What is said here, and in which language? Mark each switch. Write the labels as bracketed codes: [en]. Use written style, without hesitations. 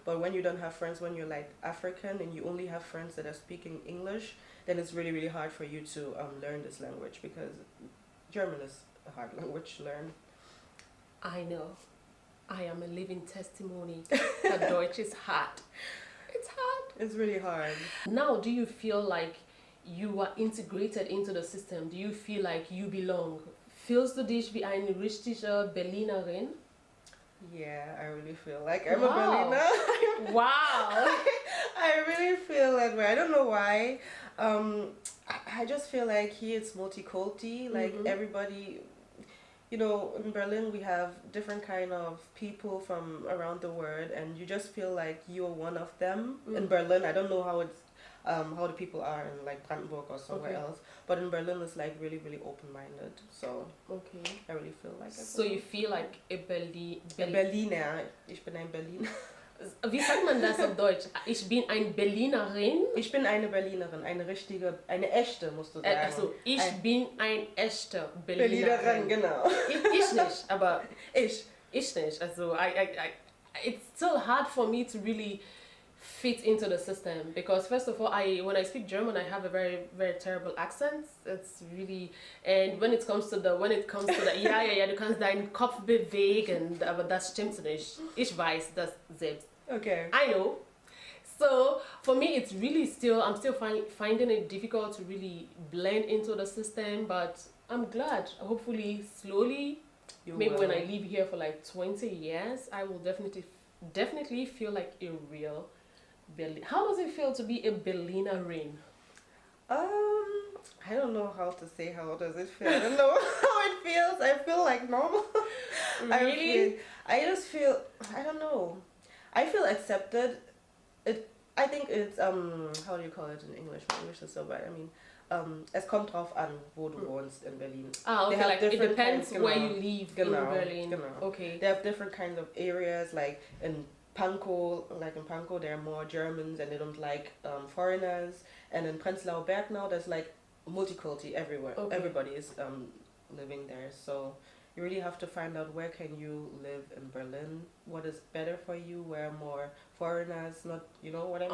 [en] But when you don't have friends, when you're like African and you only have friends that are speaking English, then it's really hard for you to learn this language, because German is a hard language to learn. I know. I am a living testimony that Deutsch is hard. It's hard. It's really hard. Now, do you feel like you are integrated into the system? Do you feel like you belong? [de] Fühlst du dich wie eine richtige Berlinerin? [en] Yeah, I really feel like I'm Wow. a Berliner. Wow. I really feel that way. I don't know why. I just feel like here it's multiculti. Like everybody, you know, in Berlin we have different kind of people from around the world, and you just feel like you're one of them. In Berlin, I don't know how it's how the people are in like Brandenburg or somewhere else, but in Berlin it's like really open-minded. So okay, I really feel like. So you feel like a [de] Berliner. Ich bin ein Berliner. Wie sagt man das auf Deutsch? Ich bin ein Berlinerin. Ich bin eine Berlinerin, eine echte, musst du sagen. Also ich bin ein echter Berlinerin. Genau. Ich nicht, aber ich nicht. [en] Also it's still hard for me to really fit into the system, because first of all, when I speak German, I have a very terrible accent. It's really, and when it comes to the [de] ja, du kannst deinen Kopf bewegen, aber das stimmt nicht. Ich weiß das selbst. [en] Okay. I know. So for me, it's really still, I'm still finding it difficult to really blend into the system, but I'm glad. Hopefully, slowly, maybe when I live here for like 20 years, I will definitely feel like a real Berlin. How does it feel to be a Berlinerin? I don't know how to say how does it feel. I don't know how it feels. I feel like normal. Really? I just feel, I don't know. I feel accepted. I think it's how do you call it in English? My English is so bad. [de] I mean, es kommt drauf an, wo du wohnst in Berlin. [en] Ah, okay, like it depends where you live in [de] Genau, [en] Berlin. [de] genau. [en] Okay. They have different kinds of areas, like in Pankow, there are more Germans and they don't like foreigners. And in Prenzlauer Berg now, there's like multiculti everywhere. Okay. Everybody is living there. So you really have to find out where can you live in Berlin, what is better for you, where more foreigners, not, you know what I mean?